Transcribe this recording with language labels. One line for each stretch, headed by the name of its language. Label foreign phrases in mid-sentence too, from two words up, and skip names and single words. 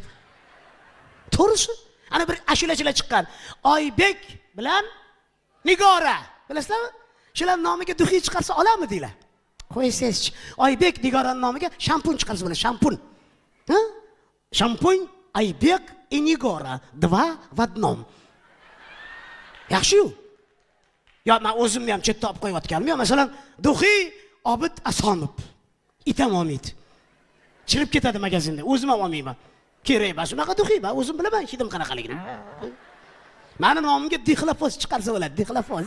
Uzbek: To'g'risi? Ana bir ashulachilar chiqqan. Oybek bilan Nigora. Bilasizlarmi? Shular nomiga duxiy chiqarsa olarmi deylar? Qo'yingizchi. Oybek Nigoraning nomiga shampun chiqarsa bo'ladi, shampun. Ha? Shampun Oybek и Nigora.
Russian: Два в одном.
Uzbek: Yaxshi-yu. Yo, men o'zimni ham chetda olib qo'yayotganim. Yo, masalan, duxiy Obid Asonov. Itam olmaydi. Chirib ketadi magazinda. O'zim ham olmayman. Kerak emas. Unaqa duxiy, men o'zim bilaman hidim qanaqaligini. Meni nomimga Dixlafoz chiqarsa bo'ladi, Dixlafoz.